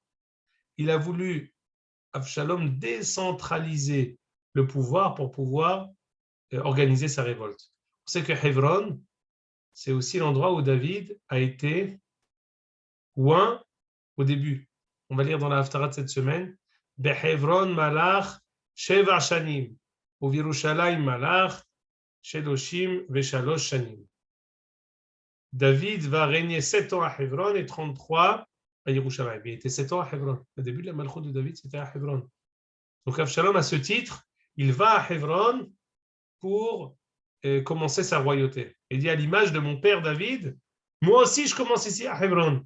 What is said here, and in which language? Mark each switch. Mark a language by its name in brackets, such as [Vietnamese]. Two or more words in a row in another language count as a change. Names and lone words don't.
[French] Il a voulu, Avshalom, décentraliser le pouvoir pour pouvoir organiser sa révolte. On sait que Hebron, c'est aussi l'endroit où David a été ouin au début. On va lire dans la Haftarah de cette semaine [Hebrew] בחברון מלך שבע שנים, [French] ou [Hebrew] ירושלים מלך שלושים ושלוש שנים. [French] David va régner 7 ans à Hebron et 33 à Yerushalayim. Il était 7 ans à Hebron. Le début de la Malchut de David, c'était à Hebron. Donc Avshalom, à ce titre, il va à Hebron pour commencer sa royauté. Il dit à l'image de mon père David, moi aussi je commence ici à Hebron.